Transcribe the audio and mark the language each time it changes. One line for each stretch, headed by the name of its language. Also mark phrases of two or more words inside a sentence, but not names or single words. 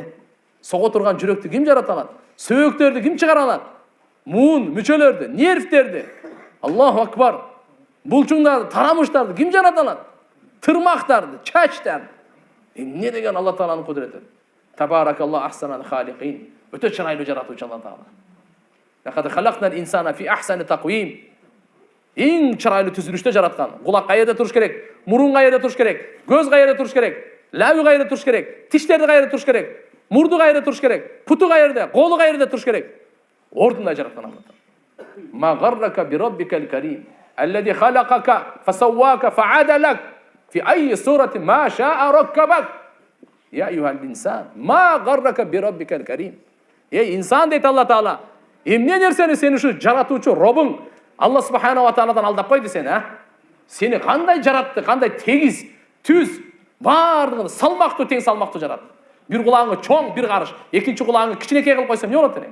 Kyrgyz: Сого турган жүрөктү ким жарата алат? Сөйөктөрдү ким чыгара алат? Муун, мүчөлөрдү, нервтерди.
Arabic: الله أكبر.
Kyrgyz: Булчуңдарды, тарамыштарды ким жарата алат? Тырмактарды, чачтарды. Эмне деген Алла Тааланын кудурети?
Arabic: تبارك الله أحسن الخالقين.
Kyrgyz: Өтө чырайлуу жаратуучу Алла Таала.
Arabic: لقد خلقنا الإنسان في أحسن تقويم.
Kyrgyz: Эң чырайлуу түзүлүштө жараткан. Кулак кайерде туруш керек? Мурун кайерде туруш керек? Көз кайерде туруш керек? Лаби кайерде туруш керек? Тиштерди кайерде туруш керек? Мурду кайерде туруш керек? Путу кайерде? Колу кайерде туруш керек? Ордунда жараткан Алла Таала.
Arabic: ما غرك بربك الكريم الذي خلقك فسواك فعدلك. في أي صورة ما شاء ركبك يا أيها الإنسان ما غرك بربك الكريم.
Kyrgyz: Инсан дейт Алла Таала. Эмне нерсени сени ушу жаратуучу Робуң Алла
Arabic: سبحانه وتعالى
Kyrgyz: алдап койду сени, Сени кандай жаратты, кандай тегиз, түз, бардыгын салмактуу, тең салмактуу жаратты. Бир кулагыңы чоң, бир карыш, экинчи кулагыңы кичинекей кылып койсо эмне болот эле?